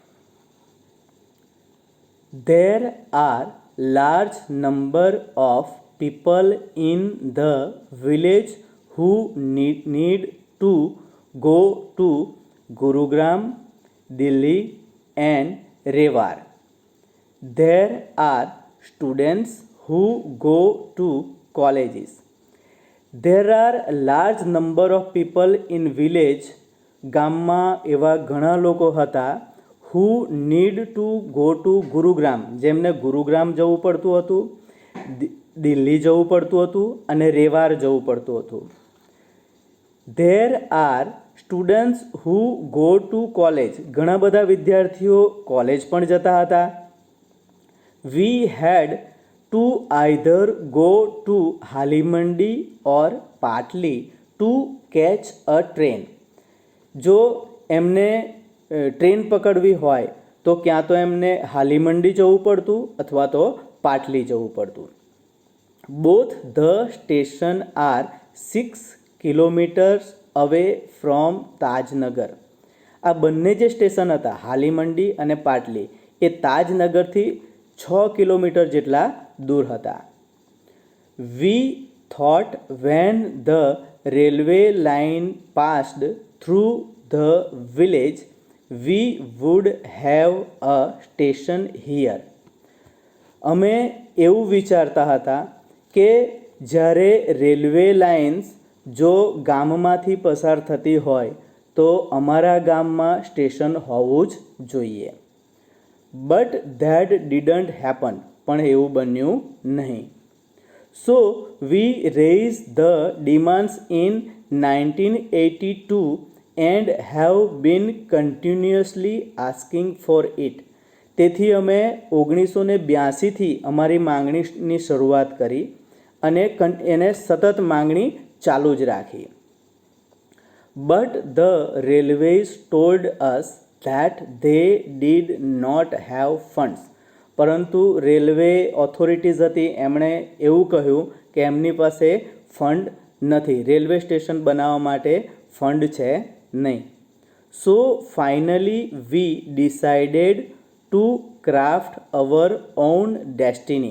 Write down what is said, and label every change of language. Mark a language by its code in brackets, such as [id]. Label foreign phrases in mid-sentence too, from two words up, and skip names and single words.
[en] There are large number of people in the village who need to go to Gurugram, Delhi and Rewar. There are students who go to colleges. There are a large number of people in village. [gu] ગામમાં એવા ઘણા લોકો હતા [en] who need to go to Gurugram, [gu] જેમને ગુરુગ્રામ જવું પડતું હતું, દિલ્હી જવું પડતું હતું અને રેવાર જવું પડતું હતું. [en] There are students who go to college. [gu] ઘણા બધા વિદ્યાર્થીઓ કોલેજ પણ જતા હતા. [en] We had to either go to Halimandi or Patli to catch a train. [gu] જો એમને ટ્રેન પકડવી હોય તો ક્યાં તો એમને હાલીમંડી જવું પડતું અથવા તો પાટલી જવું પડતું. [en] Both the station are 6 kilometers away from તાજનગર. [gu] આ બંને જે સ્ટેશન હતા હાલીમંડી અને પાટલી એ તાજનગરથી 6 કિલોમીટર જેટલા દૂર હતા. [en] We thought when the railway line passed through the village we would have a station here. [gu] અમે એવું વિચારતા હતા કે જ્યારે [en] railway lines [gu] જો ગામમાંથી પસાર થતી હોય તો અમારા ગામમાં સ્ટેશન હોવું જ જોઈએ. [en] but that didn't happen, [gu] પણ એવું બન્યું નહીં. [en] so we raise the demands in 1982 and have been continuously asking for it. [gu] તેથી અમે 1982થી અમારી માંગણીની શરૂઆત કરી અને એને સતત માંગણી ચાલુ જ રાખી. [en] but the railways told us that they did not have funds. [gu] પરંતુ [en] railway authorities [gu] હતી એમણે એવું કહ્યું કે એમની પાસે ફંડ નથી, [en] railway station [gu] બનાવવા માટે ફંડ છે નહીં. [en] so finally we decided to craft our own destiny.